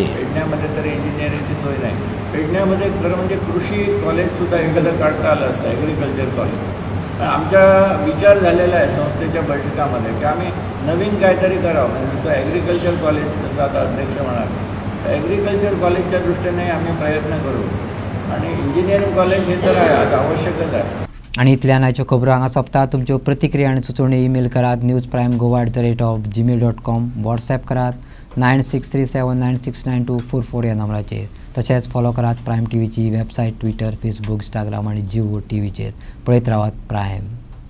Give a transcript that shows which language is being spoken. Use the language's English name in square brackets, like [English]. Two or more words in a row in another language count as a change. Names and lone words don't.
[Marathi] पेडण्यामध्ये तरी इंजिनिअरिंगची सोय नाही. पेडण्यामध्ये खरं म्हणजे कृषी कॉलेजसुद्धा एखादं काढता आलं असतं [English] agriculture college. [Marathi] आमचा विचार झालेला आहे संस्थेच्या बैठकामध्ये की आम्ही नवीन काहीतरी करावं. म्हणजे जसं [English] agriculture college [Marathi] जसं आता अध्यक्ष म्हणाले [English] agriculture college [Marathi] दृष्टीने आम्ही प्रयत्न करू. आणि [English] engineering college [Marathi] हे तर आहे आता आवश्यकच आहे. [Konkani] आणि इतल्या नायच्यो खबरो हांगा सोंपता. तुमच्यो प्रतिक्रिया आनी सुचोवणी ईमेल करात newsprimegoa@gmail.com. व्हॉट्सॲप करात 9637969244 ह्या नंबराचेर. तशेंच फॉलो करात प्रायम टीव्हीची वेबसायट, ट्विटर, फेसबुक, इंस्टाग्राम आणि जिओ टीव्हीचेर. पळयत रावात प्रायम.